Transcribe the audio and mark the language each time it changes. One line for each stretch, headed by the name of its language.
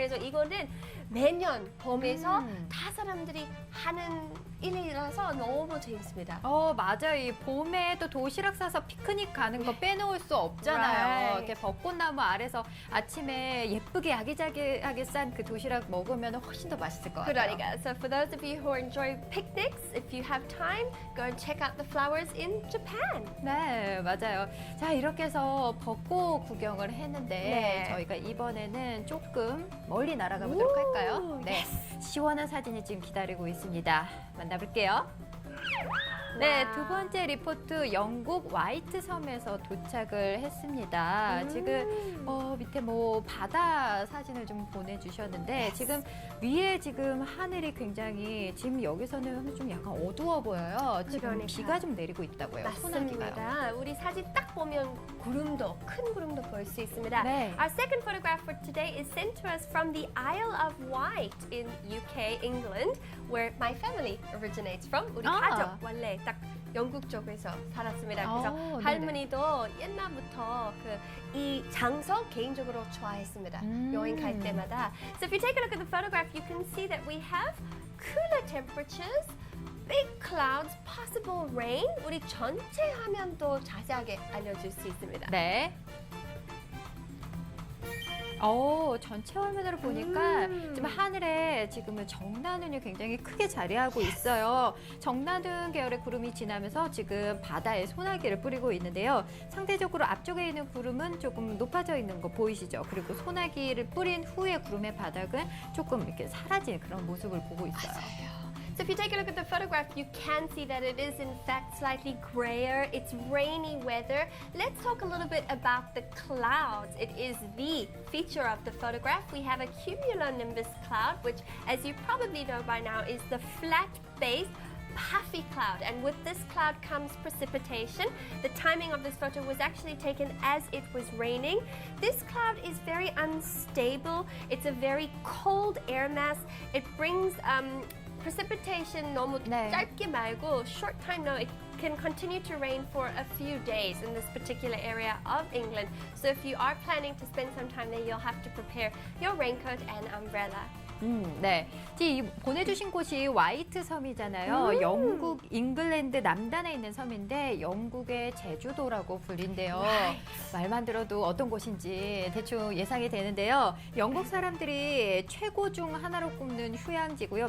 Korean: 그래서 이거는 매년 봄에서 다 사람들이 하는 일이라서 너무 재밌습니다. 맞아요. 이 봄에 또 도시락 싸서 피크닉 가는 거 빼놓을 수 없잖아요.
English: Right.
Korean: 이렇게 벚꽃나무 아래서 아침에 예쁘게 아기자기하게 싼 그 도시락 먹으면 훨씬 더 맛있을 것 같아요. 그러니까,
English: so for those of you who enjoy picnics, if you have time, go and check out the flowers in Japan.
Korean: 네, 맞아요. 자, 이렇게 해서 벚꽃 구경을 했는데 네. 저희가 이번에는 조금 멀리 날아가 보도록 할까요? 오, 네, 시원한 사진이 지금 기다리고 있습니다. 만나볼게요. 네, 와우. 두 번째 리포트 영국 화이트 섬에서 도착을 했습니다. 지금 밑에 뭐 바다 사진을 좀 보내주셨는데 지금 위에 지금 하늘이 굉장히 지금 여기서는 좀 약간 어두워 보여요. 지금 그러니까. 비가 좀 내리고 있다고요. 소나기가요. 맞습니다. 우리 사진 딱 보면 구름도 큰 구름도 볼 수 있습니다. 네.
English: Our second photograph for today is sent to us from the Isle of Wight in UK, England, where my family originates from.
Korean: 우리 아. 가족 원래 딱 영국 쪽에서 살았습니다. 그래서 네네. 할머니도 옛날부터 이 장소 개인적으로 좋아했습니다. 여행 갈 때마다.
English: So if you take a look at the photograph, you can see that we have cooler temperatures, big clouds, possible rain.
Korean: 우리 전체 화면도 자세하게 알려줄 수 있습니다. 네. 전체 화면으로 보니까 지금 하늘에 지금은 정나눈이 굉장히 크게 자리하고 있어요. 정나눈 계열의 구름이 지나면서 지금 바다에 소나기를 뿌리고 있는데요. 상대적으로 앞쪽에 있는 구름은 조금 높아져 있는 거 보이시죠? 그리고 소나기를 뿌린 후에 구름의 바닥은 조금 이렇게 사라진 그런 모습을 보고 있어요.
English: So if you take a look at the photograph, you can see that it is in fact slightly grayer. It's rainy weather. Let's talk a little bit about the clouds. It is the feature of the photograph. We have a cumulonimbus cloud, which, as you probably know by now, is the flat-based puffy cloud, and with this cloud comes precipitation. The timing of this photo was actually taken as it was raining. This cloud is very unstable. It's a very cold air mass. It brings precipitation
Korean: 너무 네. 짧게 말고
English: short time no, it can continue to rain for a few days in this particular area of England. So if you are planning to spend some time there, you'll have to prepare your raincoat and umbrella.
Korean: 네. 이 보내주신 곳이 화이트 섬이잖아요. 영국 잉글랜드 남단에 있는 섬인데 영국의 제주도라고 불린대요. 말만 들어도 어떤 곳인지 대충 예상이 되는데요. 영국 사람들이 최고 중 하나로 꼽는 휴양지고요.